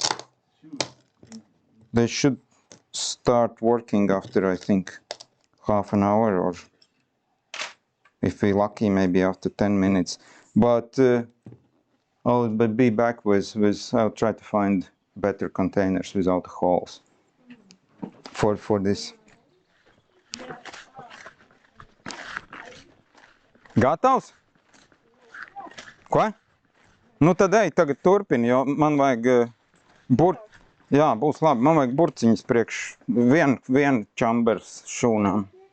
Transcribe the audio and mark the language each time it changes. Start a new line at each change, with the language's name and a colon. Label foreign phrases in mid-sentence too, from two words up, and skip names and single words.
English: They should start working after, I think, half an hour, or if we're lucky, maybe after 10 minutes. But I'll be back with I'll try to find better containers without holes for this.
Latvian: Gatavs? Ko? Nu tad ej, tagad turpini, jo man vajag jā, būs labi, man vajag burciņas priekš vien čambers šūnām.